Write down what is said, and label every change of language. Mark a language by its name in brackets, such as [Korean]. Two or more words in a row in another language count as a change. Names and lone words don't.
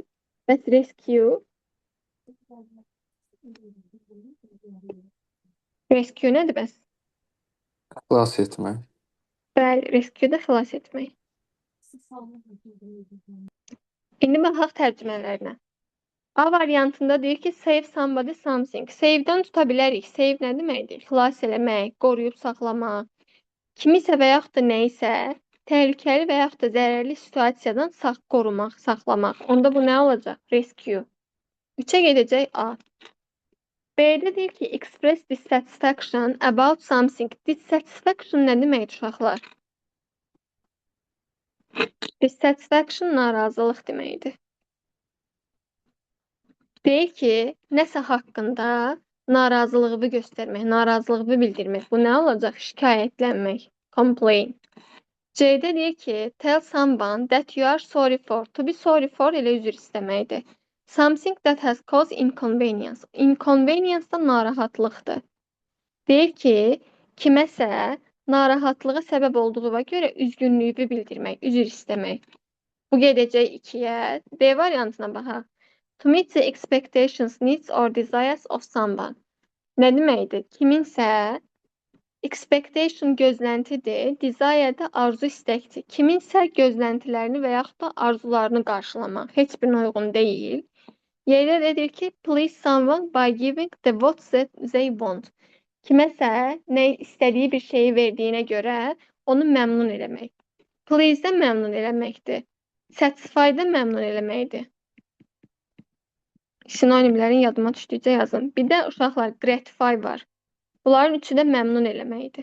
[Azerbaijani] Bəs rescue? Rescue nədir bəs? Xilas etmək. Bəli, rescue də xilas etmək. İndi baxaq tərcümələrinə. A variantında deyir ki, [English] save somebody something. [Azerbaijani] Save'dən tuta bilərik. Save nə deməkdir? Xilas eləmək, qoruyub saxlamaq. Kimisə və yaxud da nəyisə təhlükəli və yaxud da zərərli situasiyadan qorumaq, saxlamaq. Onda bu nə olacaq? Rescue. 3-ə gedəcək A. B-də deyir ki, [English] express dissatisfaction about something. [Azerbaijani] Dissatisfaction nə deməkdir uşaqlar? Dissatisfaction narazılıq deməkdir. Deyir ki, nəsə haqqında narazılığını göstərmək, narazılığını bildirmək. Bu nə olacaq? Şikayətlənmək. Complain. C-də deyir ki, [English] tell someone that you are sorry for. To be sorry for [Azerbaijani] elə üzr istəməkdir. [English] Something that has caused inconvenience. [Azerbaijani] Inconvenience da narahatlıqdır. Deyir ki, kiməsə narahatlığa səbəb olduğuna görə üzgünlüyü bildirmək, üzr istəmək. Bu gedəcək 2-yə. D variantına baxaq. [English] To meet the expectations, needs or desires of someone. [Azerbaijani] Nə deməkdir? Kiminsə expectation gözləntidir, desire də arzu istəkdir. Kiminsə gözləntilərini və yaxud da arzularını qarşılamaq heç birinə uyğun deyil. Yerdə deyir ki, [English] please someone by giving the what they want. [Azerbaijani] Kiməsə nə istədiyi bir şeyi verdiyinə görə onu məmnun eləmək. Please də məmnun eləməkdir. Satisfy də məmnun eləməkdir. Sinonimlərin yadıma düşdükcə yazın. Bir də uşaqlar gratify var. Bunların üçü də məmnun eləməkdir.